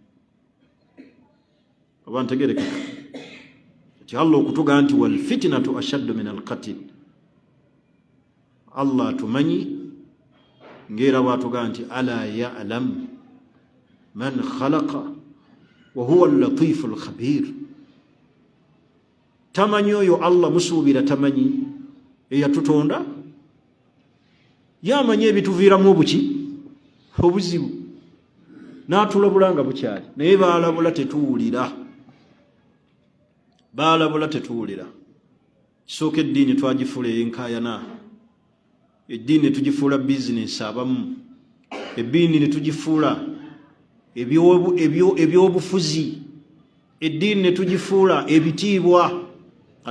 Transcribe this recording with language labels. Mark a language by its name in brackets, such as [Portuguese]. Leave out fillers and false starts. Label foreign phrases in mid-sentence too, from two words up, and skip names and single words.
[Ganda] oba ntegerekeka ati Allah okutuga nti [Arabic] والفتنة أشد من القتل [Ganda] Allah atumanyi ngera bwatuga nti [Arabic] ألا يعلم من خلق وهو اللطيف الخبير [Ganda] tamanyi oyo Allah musuubira tamanyi eyatutonda yamanyi ebituviiramu obuki obuzibu n'atulabula nga bukyali naye baalabula tetuwulira kisooka eddiini twagifuula ey'enkaayana eddiini ne tugifuula bizinesi abamu eddiini ne tugifuula ebyobufuzi eddiini ne tugifuula ebitiibwa kati